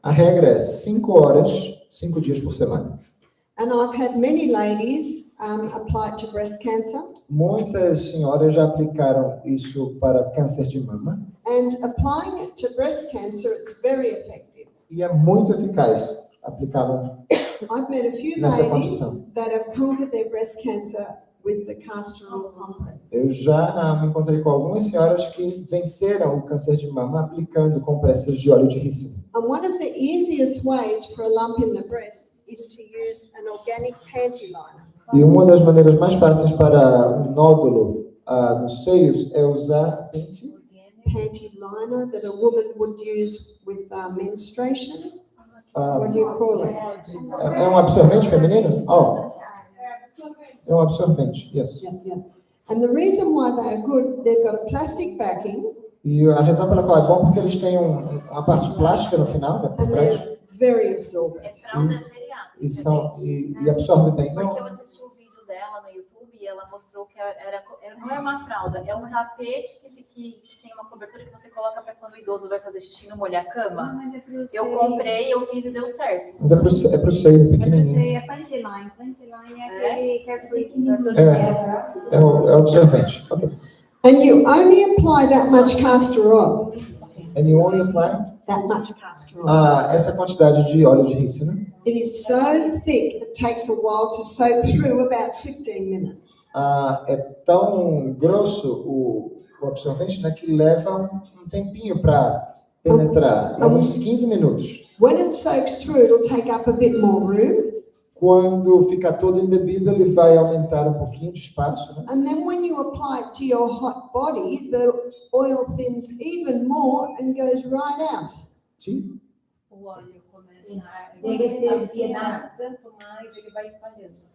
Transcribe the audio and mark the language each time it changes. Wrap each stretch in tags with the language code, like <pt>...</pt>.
<pt>a regra é 5 horas, 5 dias por semana.</pt> <en>And I've had many ladies apply it to breast cancer.</en> <pt>Muitas senhoras já aplicaram isso para câncer de mama</pt> <en>And applying it to breast cancer, it's very effective.</en> <pt>e é muito eficaz aplicá-lo.</pt> <en>I've met a few</en> <pt>Nessa</pt> <en>ladies</en> <pt>condição.</pt> <en>that have conquered their breast cancer with the castor oil compress.</en> <pt>Eu já me encontrei com algumas senhoras que venceram o câncer de mama aplicando compressas de óleo de rícino.</pt> <en>And one of the easiest ways for a lump in the breast is to use an organic panty liner.</en> <pt>E uma das maneiras mais fáceis para um nódulo nos seios é usar</pt> <en>Panty liner that a woman would use with menstruation. What do you call it?</en> <pt>é um absorvente feminino? É um absorvente, yes.</pt> <en>Yeah. And the reason why they are good, they've got a plastic backing</en> <pt>E a razão pela qual é bom porque eles têm uma parte plástica no final, né, por</pt> <en>and</en> <pt>trás,</pt> <en>they're very absorbent.</en> <pt>É fralda geriátrica. e absorve bem. Porque eu assisti um vídeo dela no YouTube e ela mostrou que não é uma fralda, é um tapete que tem uma cobertura que você coloca para quando o idoso vai fazer xixi não molhar a cama. Mas é pro Eu comprei, eu fiz e deu certo. Mas é pro seio pequenininho. É panty line. Panty line é aquele carefree pra todo mundo. É o absorvente. Okay.</pt> <en>And you only apply that much castor oil. And you only apply That much castor oil.</en> <pt>essa quantidade de óleo de rícino.</pt> <en>It is so thick, it takes a while to soak through, about 15 minutes.</en> <pt>É tão grosso o absorvente, né, que leva um tempinho para penetrar. Leva uns 15 minutos.</pt> <en>When it soaks through, it'll take up a bit more room.</en> <pt>Quando fica todo embebido, ele vai aumentar um pouquinho de espaço, né?</pt> <en>And then when you apply it to your hot body, the oil thins even more and goes right out.</en> <pt>Sim. O óleo começa a afinar, tanto mais ele vai espalhando.</pt>